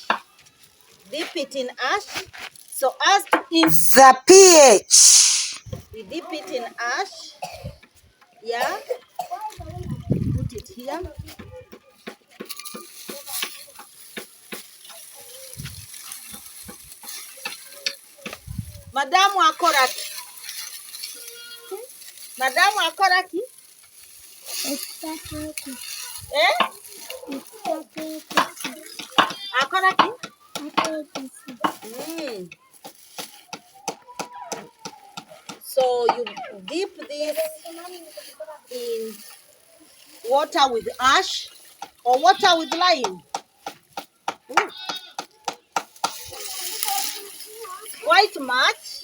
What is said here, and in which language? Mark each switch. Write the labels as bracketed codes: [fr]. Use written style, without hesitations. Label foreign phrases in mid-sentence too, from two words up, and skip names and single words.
[en] Dip it in ash. So as to increase the pH, we dip it in ash. Yeah. Put it here. [nyn] Madamu akoraki. Madamu akoraki. Eh? Akoraki. [en] So you dip this in water with ash or water with lime. Quite much.